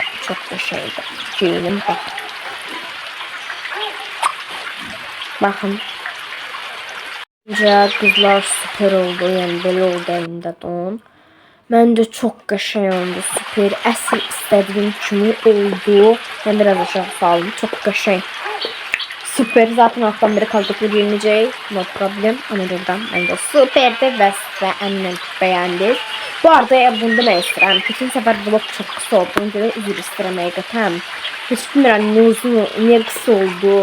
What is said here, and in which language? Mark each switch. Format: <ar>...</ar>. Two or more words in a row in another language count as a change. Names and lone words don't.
<az>Çox qəşəngdir. Geyinim baxın. Baxın. Məncə qızlar süper oldu. Yəni belə oldu əlimdə don. Məncə çox qəşəng oldu, süper. Əsl istədiyim kimi oldu. Mən biraz aşağı saldım. Çox qəşəng.</az> <tr>Süper, zaten alttan beri kaldıklı görünecek.</tr> <en>No problem.</en> <tr>Ama buradan bence süperdi ve size eminim beğendik. Bu arada bunda ne istedim? Geçen sefer vlog çok kısa oldu. Önce de üzür istedim hakikaten. Hiç bilmiyorum ne uzun, ne kısa oldu.</tr>